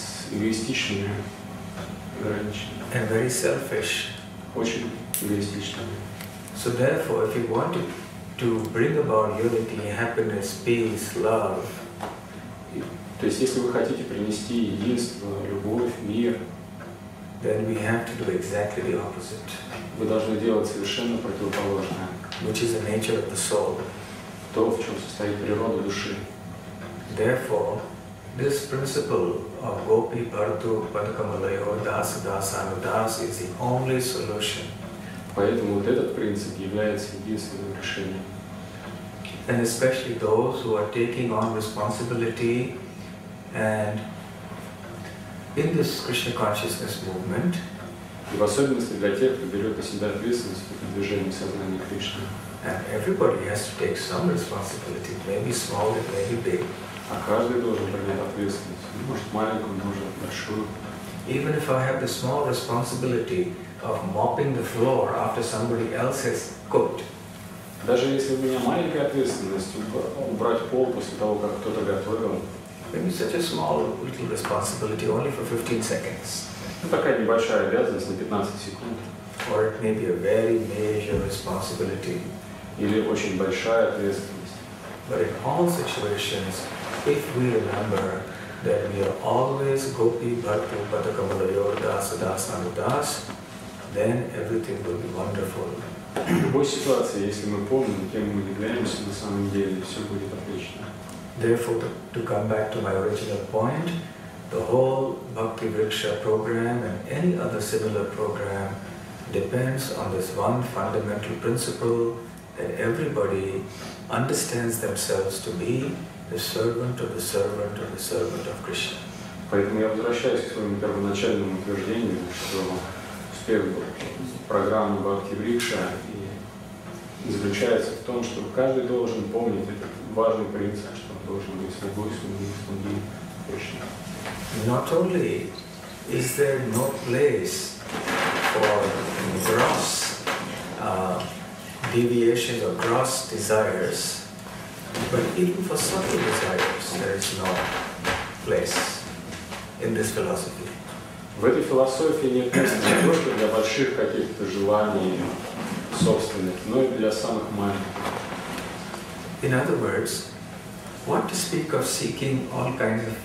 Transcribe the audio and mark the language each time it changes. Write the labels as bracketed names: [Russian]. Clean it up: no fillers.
[Russian] эгоистичными, ограниченными, [English] and very selfish. [Russian] очень эгоистичными. [English] So therefore, if you want to bring about unity, happiness, peace, love, [Russian] То есть, если вы хотите принести единство, любовь, мир, [English] then we have to do exactly the opposite, [Russian] вы должны делать совершенно противоположное. [English] which is the nature of the soul. [Russian] То, в чем состоит природа души. [English] Therefore, this principle of Gopi Bhartu Padakamalayo Das Dasanudas is the only solution. [Russian] Поэтому вот этот принцип является единственным решением. [English] And especially those who are taking on responsibility and in this Krishna consciousness movement, [Russian] И в особенности для тех, кто берет на себя ответственность по продвижению сознания Кришны. [English] and everybody has to take some responsibility, maybe small, it may be big. [Russian] А каждый должен принять ответственность. Может маленькую, может большую. [English] Even if I have the small responsibility of mopping the floor after somebody else has cooked, [Russian] Даже если у меня маленькая ответственность убрать пол после того, как кто-то готовил, [English] maybe such a small little responsibility only for 15 seconds. [Russian] ну, такая небольшая обязанность на 15 секунд. [English] Or it may be a very major responsibility. [Russian] Или очень большая ответственность. [English] But in all situations, if we remember that we are always Gopi Bhartu Padakamalayo Das Das Anudas, then everything will be wonderful. [Russian] В любой ситуации, если мы помним, кем мы являемся на самом деле, все будет отлично. [English] Therefore, to come back to my original point, the whole Bhakti Vriksha program and any other similar program depends on this one fundamental principle that everybody understands themselves to be the servant of the servant of the servant of Krishna. [Russian] Поэтому я возвращаюсь к своему первоначальному утверждению, что успех программы Бхакти Расамрита и заключается в том, что каждый должен помнить этот важный принцип, что он должен быть слугой Кришны. [English] Not only is there no place for gross deviations or gross desires, but even for subtle desires there is no place in this philosophy. [Russian] В этой философии нет места не только для больших каких-то желаний собственных, но и для самых маленьких. [English] In other words, what to speak of seeking all kinds of...